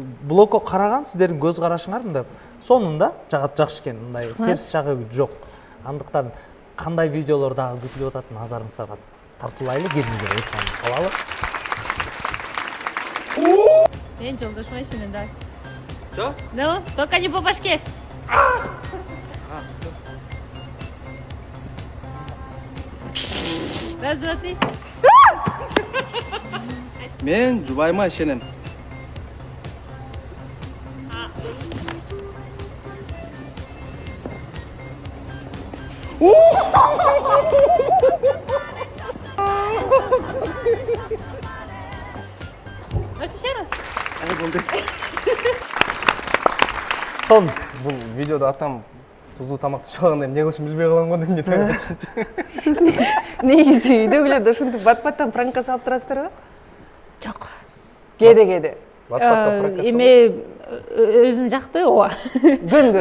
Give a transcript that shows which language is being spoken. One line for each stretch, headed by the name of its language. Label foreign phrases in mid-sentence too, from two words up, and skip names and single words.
Kyrgyz: Блогго караган сиздердин көз карашыңар мындай сонун да, жакшы экен, мындай терс жагы жок. Андыктан кандай видеолор дагы күтүлүп атат, назарыңыздарга тартуулайлы, келиңиздер экран салалы. Мен Жолдошума ишенем да.
Russian: Всё? Да, только не по башке. Раз, два, три.
Kyrgyz: Мен жубайыма ишенем.
Russian: Может, еще раз? сон
Kyrgyz: Бул видеода атам тузу тамакты чыгаганда эмне кылышын билбей калам го деп нете. Негизи үйдөгүлөрдү ушинтип бат-баттан пранкка салып турасыздарбы? Жок. Кээде. Эме өзүм жакты, ооба. Күнгө